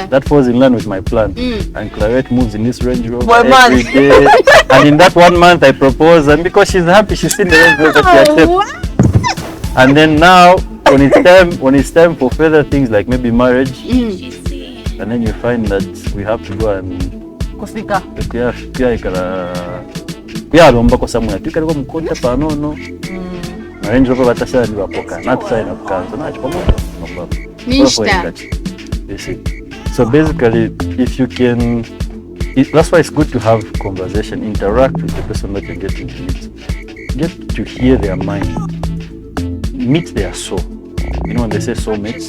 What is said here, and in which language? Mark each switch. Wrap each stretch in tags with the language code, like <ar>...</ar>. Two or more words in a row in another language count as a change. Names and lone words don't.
<en>That falls in line with my plan. And Clarette moves in this Range Rover 1 every month. day. And in that 1 month, I propose, and because she's happy, she's seen the Range Rover, she accepts. And then now, when it's time for further things like maybe marriage, and then you find that we have to go and</en> <bem>Kufika. kuyalomba somewhere tukaleko mukonta panono na Range Rover batasala ndi bapoka natusala kukanza nacho pamoja nomba. Nishta.</bem> <en>So basically, if you can, that's why it's good to have conversation, interact with the person that you're getting to meet, get to hear their mind, meet their soul. You know when they say soulmates?</en>